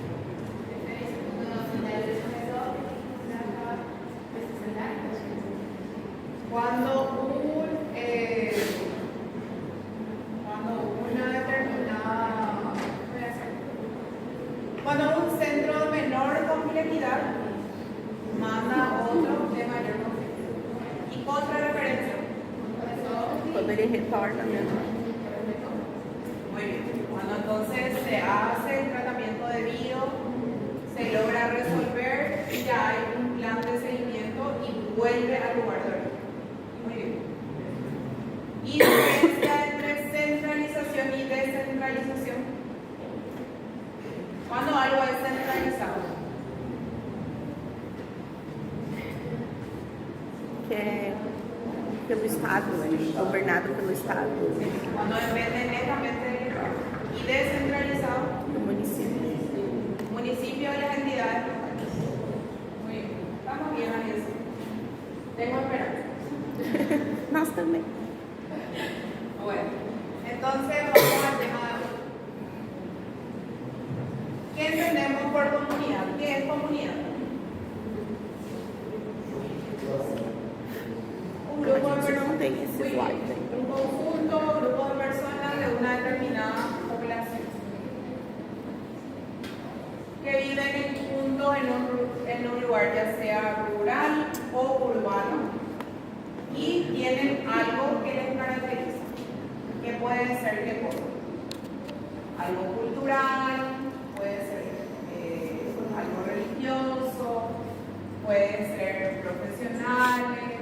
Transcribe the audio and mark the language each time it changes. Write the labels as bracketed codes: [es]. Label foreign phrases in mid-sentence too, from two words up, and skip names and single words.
[es] Cuando un centro de menor complejidad manda otro de mayor complejidad. Y contrarreferencia. [pt] Quando ele retorna mesmo. [es] Muy bien. Cuando entonces se hace el tratamiento debido, se logra resolver, ya hay un plan de seguimiento y vuelve al lugar de origen. Muy bien. Y diferencia entre centralización y descentralización. Cuando algo es centralizado. [pt] Que é pelo Estado, é governado pelo Estado, [es] Cuando depende netamente del Estado. Y descentralizado. [pt] do município. [es] Municipio y las entidades locales. Muy bien. Estamos bien ahí eso. Tengo esperanza. [pt] Nós também. [es] Bueno. Entonces vamos al tema de hoy. ¿Qué entendemos por comunidad? ¿Qué es comunidad? Un grupo de [pt] A gente não [es] personas. [pt] tem esse slide aí. [es] Un conjunto, grupo de personas de una determinada población que viven juntos en un lugar ya sea rural o urbano y tienen algo que les caracteriza, que puede ser qué cosa, algo cultural, puede ser algo religioso, puede ser profesionales.